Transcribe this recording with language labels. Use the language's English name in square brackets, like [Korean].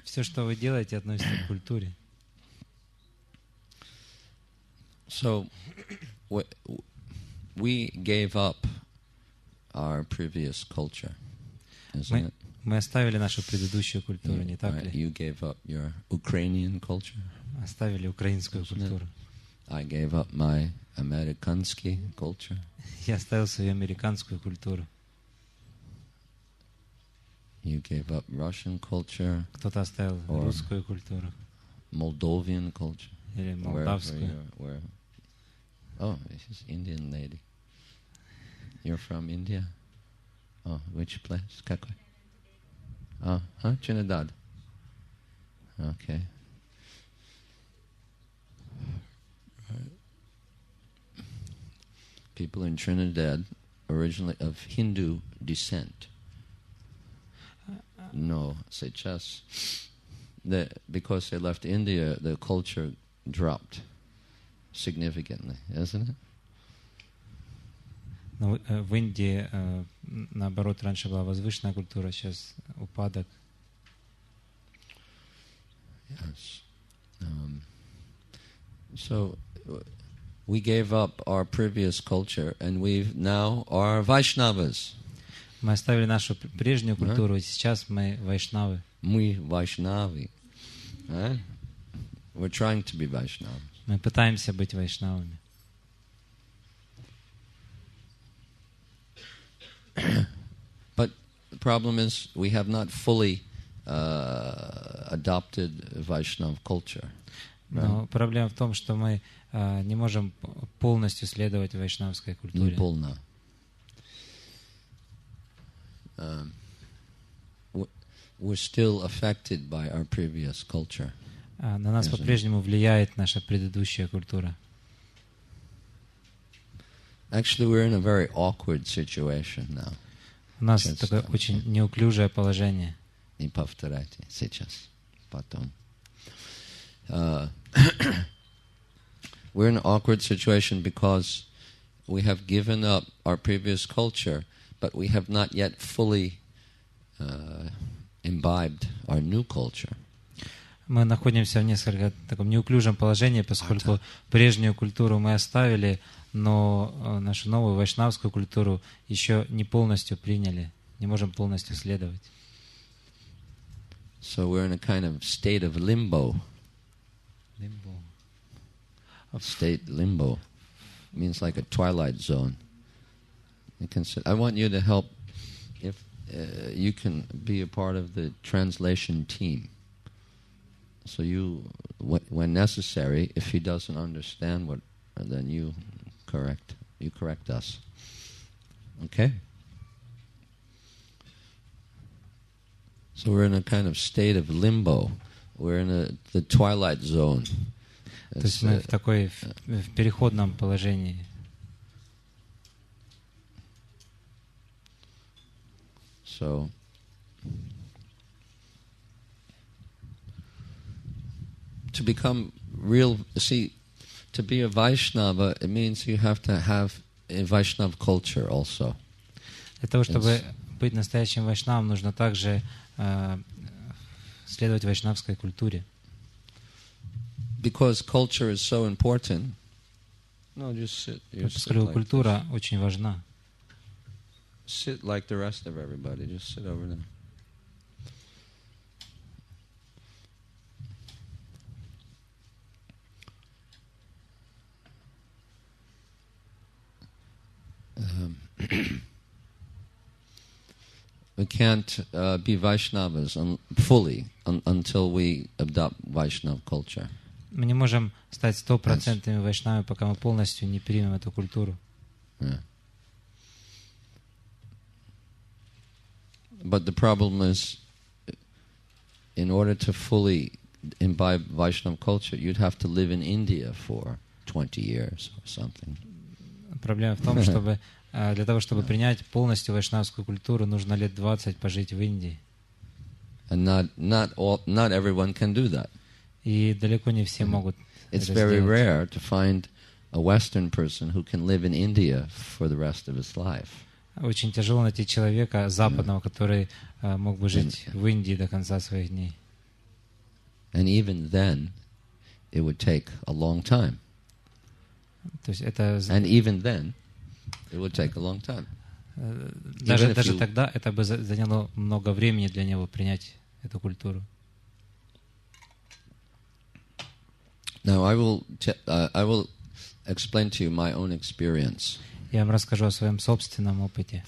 [Russian] Все, что вы делаете, относится к культуре. [English] So, we gave up our previous culture, isn't it? [Russian] Мы оставили нашу предыдущую культуру, не так ли? [English] You gave up your Ukrainian culture. [Russian] Оставили украинскую культуру. [English] I gave up my Amerikansky culture. [Russian] Я оставил свою американскую культуру. [English] You gave up Russian culture. [Russian] Кто-то оставил русскую культуру. [English] Moldovan culture. [Russian] Или молдавскую. [English] Oh, this is Indian lady. You're from India? Oh, which place? [Russian] Какой? [English] Trinidad. Okay. People in Trinidad, originally of Hindu descent. No, [Russian] сейчас, [English] because they left India, the culture dropped significantly, isn't it? [Russian] Но в Индии, наоборот, раньше была возвышенная культура, сейчас упадок. [English] Yes. So we gave up our previous culture, and we now are Vaishnavas. [Russian] Мы оставили нашу прежнюю культуру, и сейчас мы вайшнавы. Мы [English] Vaishnavi. We're trying to be Vaishnavas. [Russian] Мы пытаемся быть вайшнавами. [English] But the problem is we have not fully adopted Vaishnava culture. [Russian] Но проблема в том, что мы не можем полностью следовать вайшнавской культуре. Не полно. [English] We're still affected by our previous culture. [Russian] На нас по-прежнему влияет наша предыдущая культура. [English] Actually, we're in a very awkward situation now. [Russian] У нас такое очень неуклюжее положение. Не повторяйте сейчас, потом. [English] we're in an awkward situation because we have given up our previous culture, but we have not yet fully imbibed our new culture. [Russian] Мы находимся в несколько таком неуклюжем положении, поскольку прежнюю культуру мы оставили, но нашу новую вайшнавскую культуру еще не полностью приняли, не можем полностью следовать. [English] So we're in a kind of state of limbo. State limbo means like a twilight zone. I want you to help if you can be a part of the translation team. So you, when necessary, if he doesn't understand what, then you correct us. Okay? So we're in a kind of state of limbo. We're in the twilight zone. [Russian] То есть мы в такой в переходном положении. [English] So to become real, to be a Vaishnava, it means you have to have a Vaishnava culture also. [Russian] Для того, чтобы быть настоящим вайшнавом, нужно также следовать вайшнавской культуре. [English] Because culture is so important. No, just sit. [Russian] Поскольку культура очень важна. [English] Sit like the rest of everybody. Just sit over there. We can't be Vaishnavas fully until we adopt Vaishnava culture. [Russian] Мы не можем стать 100% вайшнавами, пока мы полностью не примем эту культуру. [English] Yeah. But the problem is, in order to fully imbibe Vaishnava culture, you'd have to live in India for 20 years or something. [Russian] Проблема в том, чтобы для того, чтобы принять полностью вайшнавскую культуру, нужно лет 20 пожить в Индии. [English] And not everyone can do that. [Russian] И далеко не все могут это [English] It's very [Russian] сделать. [English] rare to find a Western person who can live in India for the rest of his life. [Russian] Очень тяжело найти человека западного, который мог бы жить в Индии до конца своих дней. [English] And even then, it would take a long time. [Russian] То есть это [English] And even then, it would take a long time. [Russian] даже тогда это бы заняло много времени для него принять эту культуру. [English] Now I will explain to you my own experience. [Russian] Я вам расскажу о своем собственном опыте.